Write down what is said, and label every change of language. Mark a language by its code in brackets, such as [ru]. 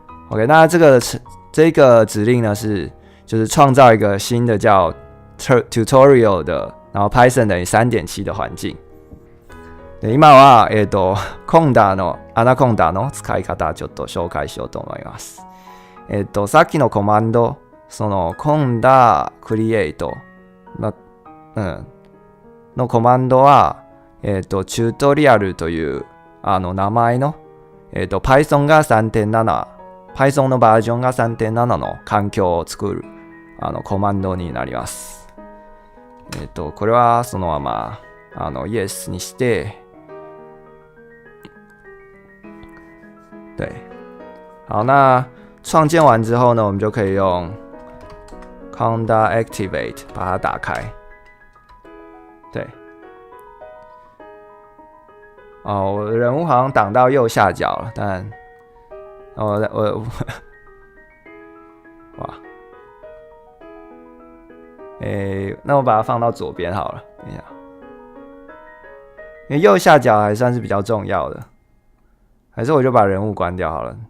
[zh] OK， 那这个指令呢就是创造一个新的叫 tutorial 的，然後 Python 等于 3.7 的環境。 [ja] で今はコンダのアナコンダの使い方ちょっと紹介しようと思います。さっきのコマンド、そのコンダクリエイトのコマンドはチュートリアルという名前のPython が 3.7、Python のバージョンが 3.7 の環境を作るコマンドになります。これはそのままYes にして、 [zh] 对，好，那创建完之后呢，我们就可以用 Conda Activate 把它打开。对，我的人物好像挡到右下角了，但我哇。那我把它放到左边好了。等一下，因为右下角还算是比较重要的，还是我就把人物关掉好了。